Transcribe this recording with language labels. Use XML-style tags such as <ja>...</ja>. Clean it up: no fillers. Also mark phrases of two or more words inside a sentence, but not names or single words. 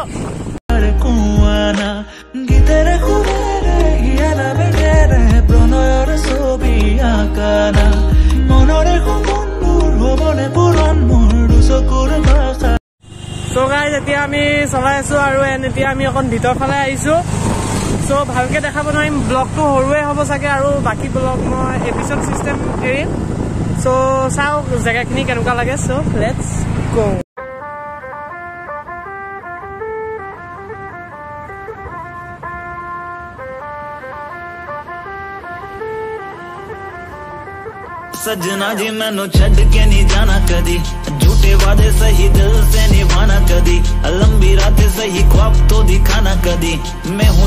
<as>কুয়ানা গীতেৰে সুৰেৰে হিয়ালা বেগেৰে প্ৰণয়ৰ ছবি আঁকানা মনৰে সপোনবোৰ হ'বনে পূৰণ মোৰ দুচকুৰ ভাষা</as> <en>so guys</en> <as>এতিয়া আমি চলাই আছো আৰু এতিয়া আমি অকণ ভিতৰ ফালে আহিছো সো ভালকে দেখাব নোৱাৰিম ব্লগটো সৰুৱে হ'ব চাগে আৰু বাকী ব্লগ মই এপিসোড চিষ্টেম এৰিম সো চাওক জেগাখিনি কেনেকুৱা লাগে</as> <en>so let's go</en> <pa>ਸਜਨਾ ਜੀ ਮੈਨੂੰ ਛੜ ਕੇ ਨਹੀਂ ਜਾਣਾ ਕਦੀ ਝੂਠੇ ਵਾਦੇ ਸਹੀ ਦਿਲ ਸੇ ਨਿਭਾਣਾ ਕਦੀ ਲੰਬੀ ਰਾਤੇਂ ਸਹੀ ਖ਼ਵਾਬ ਤੋ ਦਿਖਾਣਾ ਕਦੀ ਮੈਂ ਹੂੰ</pa>